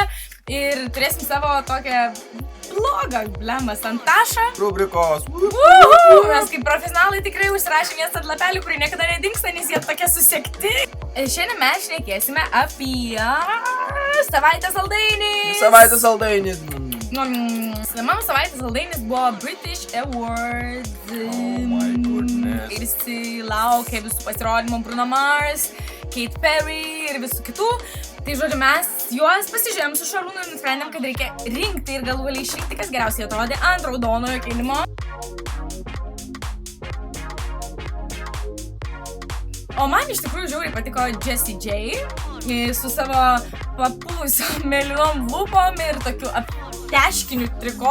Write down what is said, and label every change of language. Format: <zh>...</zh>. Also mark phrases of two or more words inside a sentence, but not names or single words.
<lt>Ir turėsim savo tokią vlogą, blemą, Santašą. Rubrikos. Mes kaip profesionalai tikrai užsirašėm jas ant lapelių, kurie niekada nedingsta, nes jie tokie susiekti. Šiandien mes šnekėsime apie savaitės saldainį. Savaitės saldainis. Mano savaitės saldainis buvo British Awards.</lt> <en>Oh my goodness.</en> <lt>Ir jisai laukė visų pasirodymų Bruno Mars, Katy Perry ir visų kitų. Tai žodžiu, mes juos pasižiūrėjom su Šarūnu ir nusprendėm, kad reikia rinkti ir galų galiai išrinkti, kas geriausiai atrodė ant raudonojo kilimo. O man iš tikrųjų žiauriai patiko Jessie J su savo papuvusiom mėlynom lūpom ir tokiu apteškiniu triko.</lt>